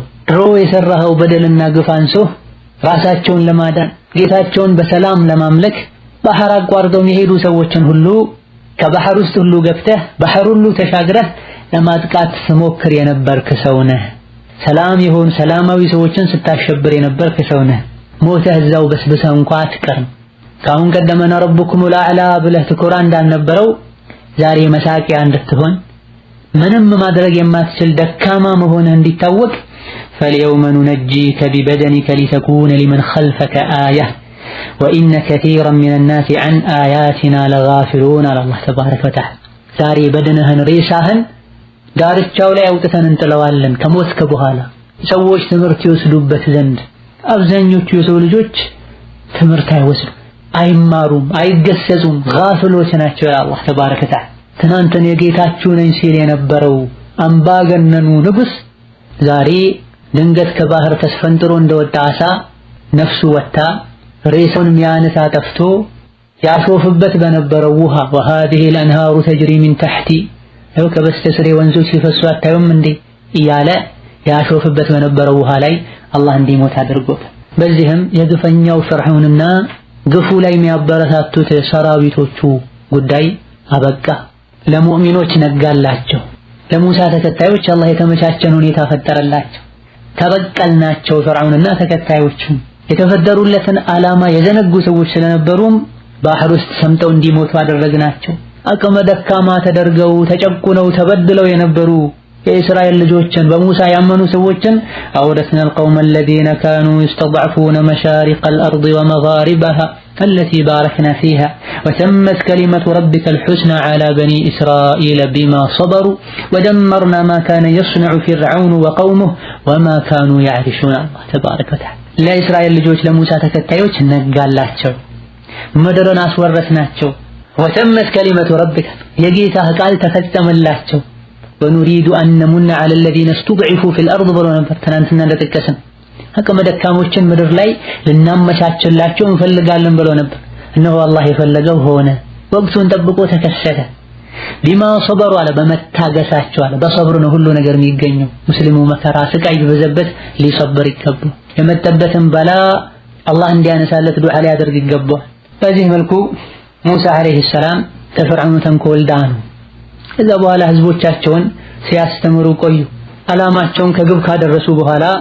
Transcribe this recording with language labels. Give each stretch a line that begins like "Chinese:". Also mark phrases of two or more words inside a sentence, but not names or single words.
Amharic: ድሮ የሰራኸው በደልና ግፍ አንሶ ራሳቸውን ለማዳን ጌታቸውን በሰላም ለማምለክ ባህር አቋርጠው የሄዱ ሰዎችን ሁሉ ከባህር ውስጥ ሁሉ ገብተህ ባህር ሁሉ ተሻግረህ ለማጥቃት ሞክር የነበርክ ሰው ነህ። ሰላም ይሁን ሰላማዊ ሰዎችን ስታሸብር የነበርክ ሰው ነህ። ሞተህ እዛው በስብሰህ እንኳን አትቀርም። ካሁን ቀደመና
Arabic: ربكم الأعلى
Amharic: ብለህ ትኮራ እንዳልነበረው ዛሬ መሳቂያ እንድትሆን ምንም ማድረግ የማትችል ደካማ መሆንህ እንዲታወቅ
Arabic: فاليوم ننجيك ببدنك لتكون لمن خلفك آية وإن كثيرا من الناس عن آياتنا لغافلون على الله تبارك وتعالى
Amharic: ዛሬ በደንህን ሬሳህን ዳርቻው ላይ አውጥተን እንጥለዋለን ከሞትክ በኋላ ሰዎች ትምህርት ይወስዱበት ዘንድ። አብዛኞቹ የሰው ልጆች ትምህርት አይወስዱም፣ አይማሩም፣ አይገሰጹም፣ ጋፍሎች ናቸው። አላህ
Arabic: تبارك وتعالى
Amharic: ትናንትን የጌታችሁ ነኝ ሲል የነበረው አምባገነኑ ንጉስ ዛሬ ድንገት ከባህር ተስፈንጥሮ እንደወጣ አሳ ነፍሱ ወጣ ሬሳውን ሚያነሳ ጠፍቶ ያሾፍበት በነበረው ውሃ
Arabic: وهذه الانهار تجري من تحتي
Amharic: ከበስተስሬ ወንዞች ሲፈሱ አታዩም እንዴ እያለ ያሾፍበት በነበረው ውሃ ላይ አላህ እንዲሞት አድርጎታል። በዚህም የግፈኛው ፍርዓውንና ግፉ ላይ የሚያበረታቱት ሰራዊቶቹ ጉዳይ አበቃ። ለሙእሚኖች ነጋላቸው። ለሙሳ ተከታዮች አላህ የተመቻቸን ሁኔታ ፈጠረላቸው። ተበቀልናቸው ፍርዓውንና ተከታዮቹ። የተፈጠሩለትን ዓላማ የዘነጉ ሰዎች ስለነበሩም ባህር ውስጥ ሰምጠው እንዲሞቱ አደረግናቸው። አቅመ ደካማ ተደርገው ተጨቁነው ተበድለው የነበሩ የእስራኤል ልጆችን በሙሳ ያመኑ ሰዎችን አውረስና
Arabic: القوم الذين كانوا يستضعفون مشارق الأرض ومغاربها التي باركنا فيها وتمت كلمة ربك الحسنى على بني إسرائيل بما صبروا ودمرنا ما كان يصنع فرعون وقومه وما كانوا يعرشون الله تبارك وتعالى لا إسرائيل
Amharic: ልጆች ለሙሳ ተከታዮች ነጋላቸው ምድርን አስወረስናቸው
Arabic: وتمت كلمة ربك
Amharic: የጌታህ ቃል ተፈጸመላቸው
Arabic: ونريد أن نمن على الذين استضعفوا في الأرض
Amharic: ብሎ ነበር ትናንትና እንደተጠቀሰን አቅመ ደካሞችን ምድር ላይ ልናመቻችላቸው እንፈልጋለን ብሎ ነበር እነሆ አላህ የፈለገው ሆነ ወቅቱን ጠብቆ ተከሰተ
Arabic: بما صبروا
Amharic: አለ በመታገሳቸው አለ በሰብር ነው ሁሉ ነገር የሚገኘው ሙስሊሙ መከራ ስቃይ ቢበዛበት ሊሰብር ይገባል የመጣበትን በላ አላህ እንዲያነሳለት ዱዓ ሊያደርግ ይገባል በዚህ መልኩ ሙሳ
Arabic: عليه السلام
Amharic: ከፍርዓውን ተንኮል ዳኑ ከዛ በኋላ ህዝቦቻቸውን ሲያስተምሩ ቆዩ አላማቸውን ከግብ ካደረሱ በኋላ